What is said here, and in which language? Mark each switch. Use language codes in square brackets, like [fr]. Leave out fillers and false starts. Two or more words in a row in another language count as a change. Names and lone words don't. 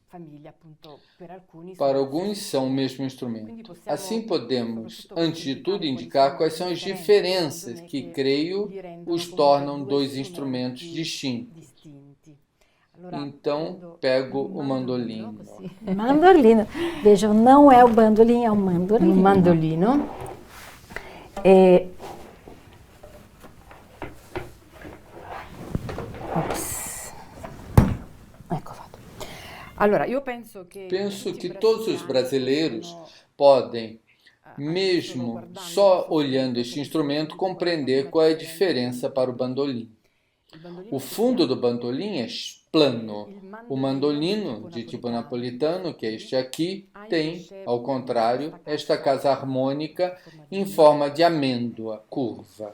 [pt] Para alguns são o mesmo instrumento. Assim podemos, antes de tudo, indicar quais são as diferenças que, creio, os tornam dois instrumentos distintos. Então, pego o mandolino. Mandolino. Vejam, não é o bandolim, é o mandolino. [it] Un mandolino. Ecco fatto. Allora, io penso [pt] Penso que todos os brasileiros podem, mesmo só olhando este instrumento, compreender qual é a diferença para o bandolim. O fundo do bandolim é plano. O mandolino, de tipo napolitano, que é este aqui, tem, ao contrário, esta casa harmônica em forma de amêndoa, curva.